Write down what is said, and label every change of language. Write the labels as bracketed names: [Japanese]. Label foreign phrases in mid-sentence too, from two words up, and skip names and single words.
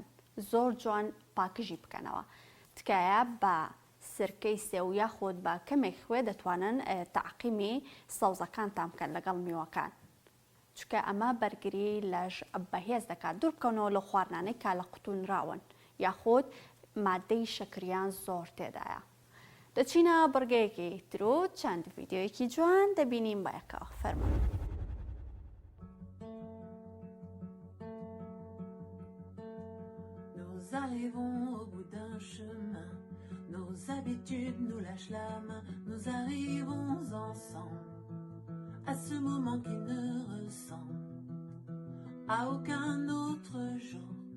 [Central Kurdish] زۆر جوان پاکژی بکەنەوە تکایە بە سرکەی سێو یاخود بە کەمێک خوێ دەتوانن تەعقیمی سەوزەکانتان بکەن لەگەڵ میوەکان چکە ئەمە بەرگری لەش بەهێز دەکات دوور بکەونەوە لە خواردنانەی کا لە قوتونراون یاخود مادەی شەکریان زۆر تێدایە دەچینە بڕگەیەکی تر و چەند ڤیدیۆیەکی جوان دەبینیم بە یەکەوە فەرموو [French] Nous arrivons au bout d'un chemin, nos habitudes nous lâchent la main, nous arrivons ensemble à ce moment qui ne ressemble à aucun autre jour.